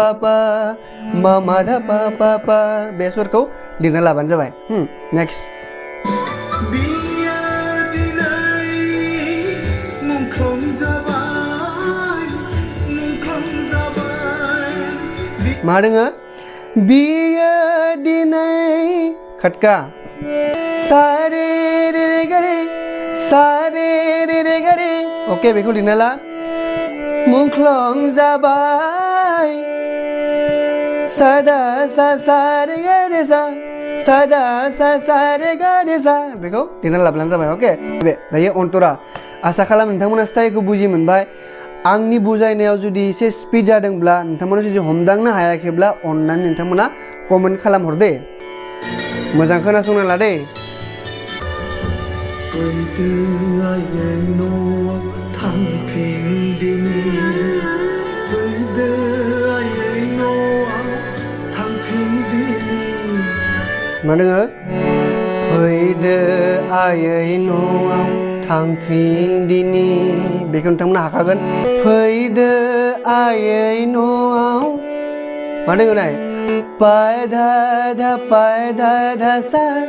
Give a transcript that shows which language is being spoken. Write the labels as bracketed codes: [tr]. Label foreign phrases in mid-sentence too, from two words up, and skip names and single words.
[brx] पापा बे सरखौ लिरना लाबानो जाबाय नेक्स्ट मा दोङो बियो दिनै खटका सारे रे गे ओके बेखौ लिरना ला मुंख्लं जाबाय सादा सा रे गे सादा सा रे गे बेखौ लिरना लाब्लानो जाबाय ओके दायो अन्तरा आसा खालाम नोंथांमोना स्टाइलखौ बुजि मोनबाय आंनि बुजायनायाव जुदि एसे स्पिड जादोंब्ला नोंथांमोना जुदि हमदांनो हायाखैब्ला अननानै नोंथांमोना कमेन्ट खालामहर दे मोजां खोनासंना ला दे मा दोङो फैदो आयै न'आव थांफिनदिनि बेखौ नोंथांमोना हाखागोन फैदो आयै न'आव मा दोङो नाय पायदा धा सा